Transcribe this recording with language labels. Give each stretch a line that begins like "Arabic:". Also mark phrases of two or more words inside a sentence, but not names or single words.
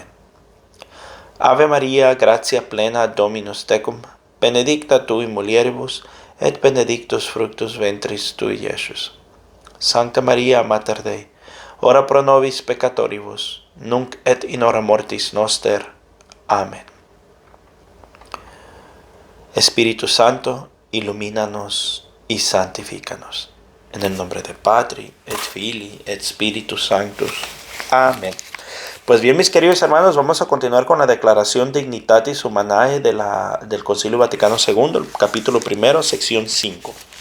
Latin: Ave Maria, gratia plena, Dominus tecum, benedicta tu in mulieribus, et benedictus fructus ventris tui, Iesus. Sancta Maria, Mater Dei, ora pro nobis peccatoribus, nunc et in hora mortis noster.
Spanish: Amén. Espíritu Santo, ilumínanos y santifícanos. En el nombre de
Latin: Patri, et Filii, et Spiritus Sanctus.
Spanish: Amén. Pues bien, mis queridos hermanos, vamos a continuar con la declaración Dignitatis Humanae del Concilio Vaticano II, el capítulo 1, sección 5.